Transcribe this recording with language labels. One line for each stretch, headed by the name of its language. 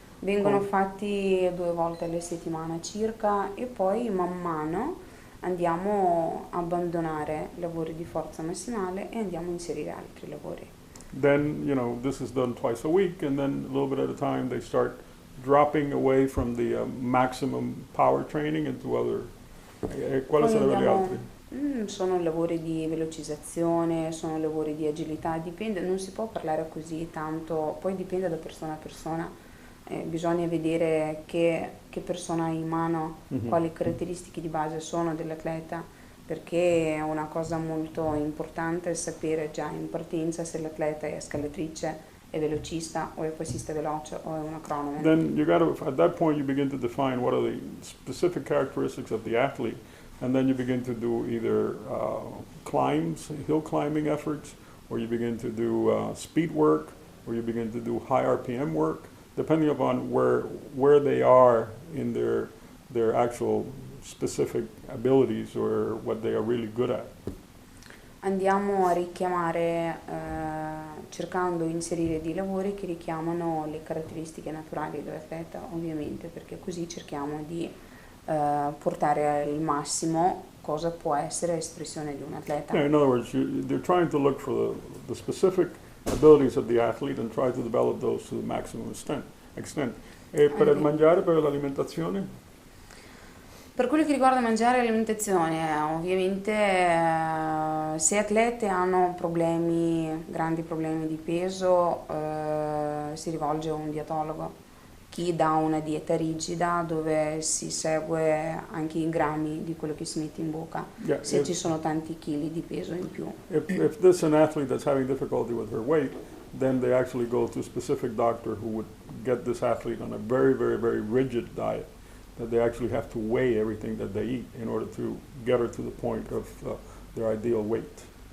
Italian: Vengono fatti 2 volte alla settimana circa e poi man mano andiamo a abbandonare lavori di forza massimale e andiamo a inserire altri lavori.
English: Then, this is done twice a week, and then a little bit at a time they start dropping away from the maximum power training into other.
Italian: Quali Poi sarebbero gli andiamo, altri? sono lavori di velocizzazione, sono lavori di agilità, dipende, non si può parlare così tanto, poi dipende da persona a persona, bisogna vedere che persona ha in mano, quali caratteristiche di base sono dell'atleta, perché è una cosa molto importante sapere già in partenza se l'atleta è scalatrice, è velocista o è passista veloce o è una cronoman.
English: Then you got to, at that point, you begin to define what are the specific characteristics of the athlete, and then you begin to do either climbs, hill climbing efforts, or you begin to do speed work, or you begin to do high RPM work, depending upon where they are in their actual specific abilities or what they are really good at.
Italian: Andiamo a richiamare, cercando di inserire dei lavori che richiamano le caratteristiche naturali dell'atleta, ovviamente, perché così cerchiamo di portare al massimo cosa può essere espressione di un atleta.
English: Yeah, in other words, they're trying to look for the specific abilities of the athlete and try to develop those to the maximum extent.
Italian: E per il mangiare, per l'alimentazione? Per quello che riguarda mangiare e alimentazione, ovviamente se atlete hanno problemi, grandi problemi di peso, si rivolge a un dietologo. Chi dà una dieta rigida dove si segue anche i grammi di quello che si mette in bocca,
English: Yeah,
Italian: se ci sono tanti chili di peso in più.
English: if this is an athlete that's having difficulty with her weight, then they actually go to a specific doctor who would get this athlete on a very, very, very rigid diet, that they actually have to weigh everything that they eat in order to get her to the point of their ideal weight.